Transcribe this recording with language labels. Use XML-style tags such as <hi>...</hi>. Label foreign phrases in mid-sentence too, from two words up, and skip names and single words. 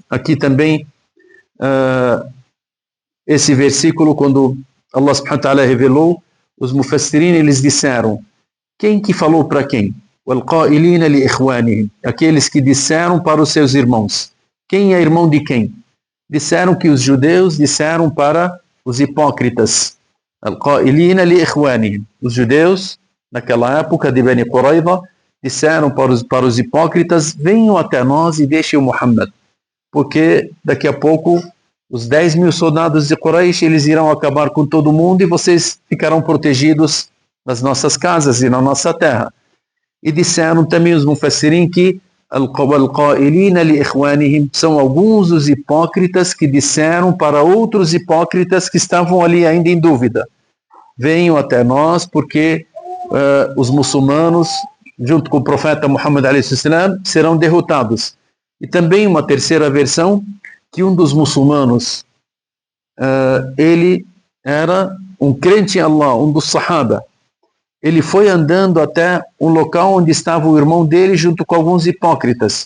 <pt>Aqui também, esse versículo, quando</pt> <ar>الله سبحانه وتعالى</ar> <pt>revelou, os mufassirin, eles disseram, quem que falou para quem?</pt> <ar>وَالْقَائِلِينَ لِإِخْوَانِهِمْ,</ar> <pt>aqueles que disseram para os seus irmãos. Quem é irmão de quem? Disseram que os judeus disseram para os hipócritas.</pt> <ar>القائلين لإخوانهم.</ar> <pt>Os judeus, naquela época de Bani Qurayza, disseram para os hipócritas, venham até nós e deixem o Muhammad, porque daqui a pouco os 10.000 soldados de Quraysh, eles irão acabar com todo mundo e vocês ficarão protegidos nas nossas casas e na nossa terra. E disseram também os mufassirin que</pt> <ar>القائلين لإخوانهم</ar> <pt>são alguns dos hipócritas que disseram para outros hipócritas que estavam ali ainda em dúvida, venham até nós porque os muçulmanos, junto com o profeta Muhammad</pt> <ar>عليه السلام,</ar> <pt>serão derrotados. E também uma terceira versão, que um dos muçulmanos, ele era um crente em Allah, um dos sahaba. Ele foi andando até um local onde estava o irmão dele junto com alguns hipócritas.</pt>